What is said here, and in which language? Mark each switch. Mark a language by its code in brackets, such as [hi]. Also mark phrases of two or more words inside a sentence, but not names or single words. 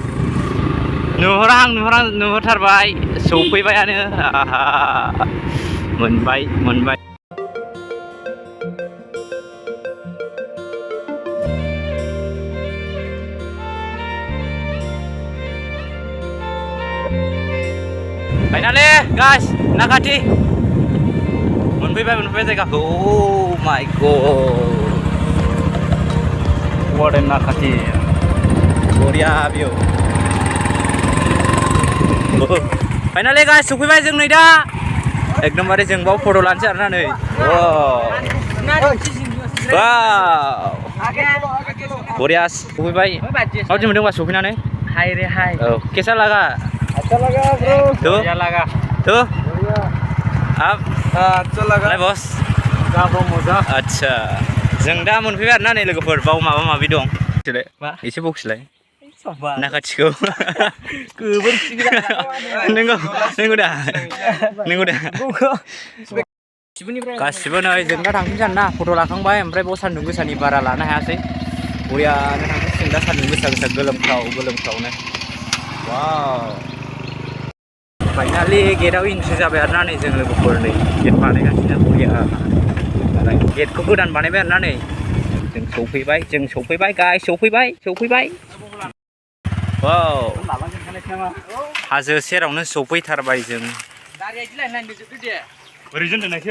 [brx] नुहुरथारबाय सौफैबायानो मोनबाय [en] Finally guys [brx] नाखाथि मोनफैबाय जायगाखौ [en] Oh my god what a [brx] नाखाथि बरिया बियो [en] Finally guys [brx] सौफैबाय जों नै दा एकदमबारे जों बाव फट' लानोसै आरोना नै वाव बरिया सौफैबाय माबायदि मोनदोंबा सौफैनानै [hi] हाय रे हाय औ कैसा लगा अच्छा लगा ब्रो बढ़िया लगा तो अब अच्छा लगा बस मजा [brx] अच्छा जों दा मोनफैबाय आरोना नै लोगोफोर बाव माबा दं एसे बक्सलाय नाखाथिखौ नंगौ दा गासिबो नै जों दा थांफिनसै आरोना फट' लाखांबाय ओमफ्राय बाव सान्दुं गोसानि बारा लानो हायासै बरियानो थांफिनसिगोन दा सान्दुं गोसा गोलोमख्रावनो वाव फाइनालि गेटआव इन्ट्रि जाबाय आरोना नै जों लोगोफोर नै गेट बानायगासिनो बरिया गेटखौ गोदान बानायबाय आरोना नै जों सौफैबाय गाइस सौफैबाय वाव हाजो सेरावनो सौफैथारबाय जों ओरैजों दोननायसो